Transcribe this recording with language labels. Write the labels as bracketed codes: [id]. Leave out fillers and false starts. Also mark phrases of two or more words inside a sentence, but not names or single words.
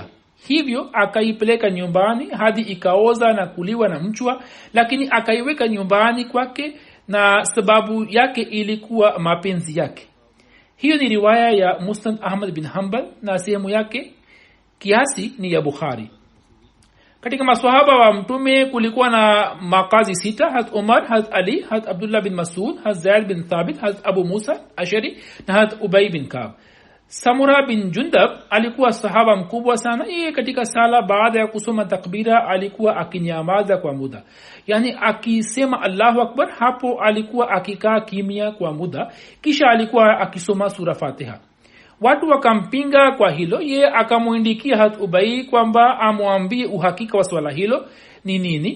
[sw] Hivyo akaipeleka nyumbani hadi ikaoza na kuliwa na mchwa, lakini akaiweka nyumbani kwake na sababu yake ilikuwa mapenzi yake. Hiyo ni riwaya ya Musnad Ahmad bin Hanbal na sehemu yake kiasi ni ya Bukhari. Katika maswahaba wa Mtume kulikuwa na makazi 6: Hazrat Umar, Hazrat Ali, Hazrat Abdullah bin Mas'ud, Hazrat Zaid bin Thabit, Hazrat Abu Musa Ashari na Hazrat Ubay bin Ka'b. Samura bin Jundab alikuwa sahaba mkubwa sana. Yeye katika sala baada ya kusoma takbira alikuwa akinyamaza kwa muda, yani akisema Allahu Akbar, hapo alikuwa akikaa kimya kwa muda, kisha alikuwa akisoma sura Fatiha. Watu wakampinga kwa hilo. Yeye akamuindikia Hazrat Ubay kwamba amwambie uhakika wa swala hilo ni nini.